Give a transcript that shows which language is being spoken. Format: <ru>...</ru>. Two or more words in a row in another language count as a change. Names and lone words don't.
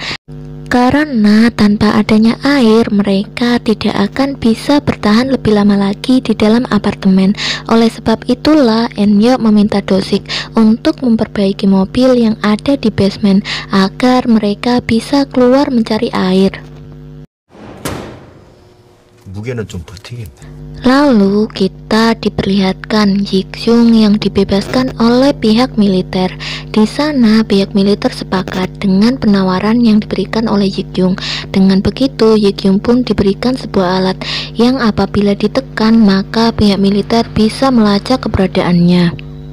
<id>Karena tanpa adanya air, mereka tidak akan bisa bertahan lebih lama lagi di dalam apartemen. Oleh sebab itulah, Eunyeok meminta Dosik untuk memperbaiki mobil yang ada di basement agar mereka bisa keluar mencari air.</id> <ko>무게는 좀 버티겠네.</ko> <id>Lalu kita diperlihatkan Jikjung yang dibebaskan oleh pihak militer. Di sana pihak militer sepakat dengan penawaran yang diberikan oleh Jikjung. Dengan begitu Jikjung pun diberikan sebuah alat yang apabila ditekan maka pihak militer bisa melacak keberadaannya.</id>